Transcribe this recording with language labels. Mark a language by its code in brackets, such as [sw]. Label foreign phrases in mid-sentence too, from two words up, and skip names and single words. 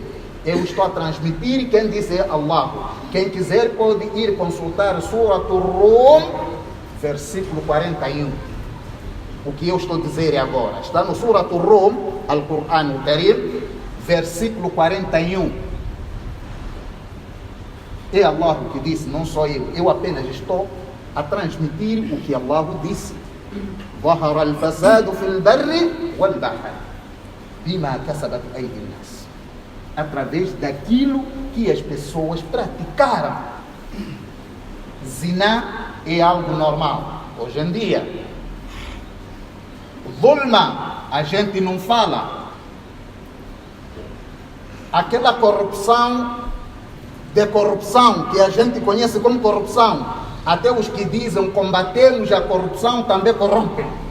[pt] Eu estou a transmitir e quem diz é Allah. Quem quiser pode ir consultar Surat Ar-Rum, versículo 41. O que eu estou a dizer agora está no Surat Ar-Rum, [ar] القرآن الكريم, [pt] versículo 41. É Allah que disse, não sou eu. Eu apenas estou a transmitir o que Allah disse. [ar] ظهر الفساد في البر والبحر بما كسبت أيدي الناس. [pt] Através daquilo que as pessoas praticaram. Zina é algo normal hoje em dia. Zulma, a gente não fala. Aquela corrupção que a gente conhece como corrupção, até os que dizem combatemos a corrupção também corrompem.